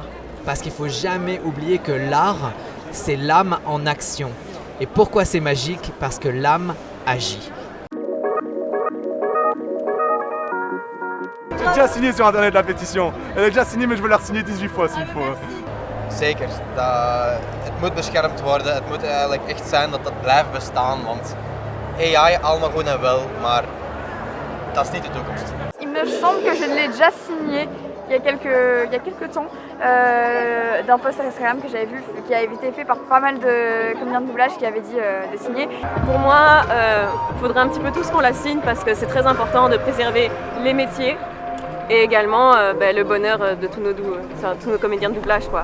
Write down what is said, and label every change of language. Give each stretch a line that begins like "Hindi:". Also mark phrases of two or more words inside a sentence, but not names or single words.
French: Parce qu'il ne faut jamais oublier que l'art, c'est l'âme en action. Et pourquoi c'est magique? Parce que l'âme agit. J'ai déjà signé sur internet la pétition. Elle est déjà signée, mais je veux la signer 18 fois s'il faut.
Dutch: Zeker. Het moet beschermd worden. Het moet eigenlijk echt zijn dat dat blijft bestaan. Want AI allemaal goed en wel, maar dat is niet de toekomst.
French: Il me semble que je l'ai déjà signé il y a quelques temps d'un post Instagram que j'avais vu qui a été fait par pas mal de comédiens de doublage qui avaient dit de signer. Pour moi, il faudrait un petit peu tous qu'on la signe parce que c'est très important de préserver les métiers et également le bonheur de tous nos comédiens de doublage, quoi.